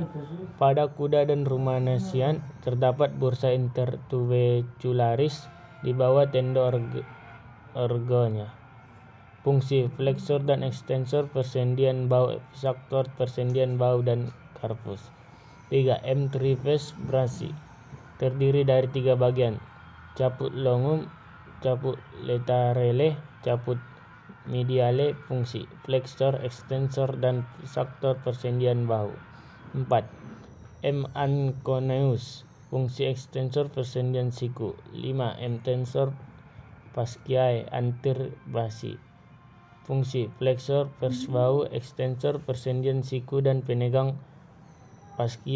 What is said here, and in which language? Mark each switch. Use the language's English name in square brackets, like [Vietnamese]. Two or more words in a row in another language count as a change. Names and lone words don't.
[Indonesian] Pada kuda dan ruminasian terdapat [Latin] bursa intertubecularis [Indonesian] di bawah tendo ergonya. Fungsi fleksor dan ekstensor persendian bahu, episektor persendian bahu dan carpus. 3. M. [Latin] triceps brachii. [Indonesian] Terdiri dari 3 bagian, [Latin] caput longum, caput laterale, caput mediale. [Indonesian] Fungsi fleksor, ekstensor dan episektor persendian bahu. 4. [Latin] M. anconeus. [Indonesian] Fungsi ekstensor persendian siku. 5. M. [Latin] tensor fasciae anterior brachii. [Indonesian] Fungsi fleksor pars bahu, ekstensor persendian siku dan penegang [Latin] fascia antebrachii.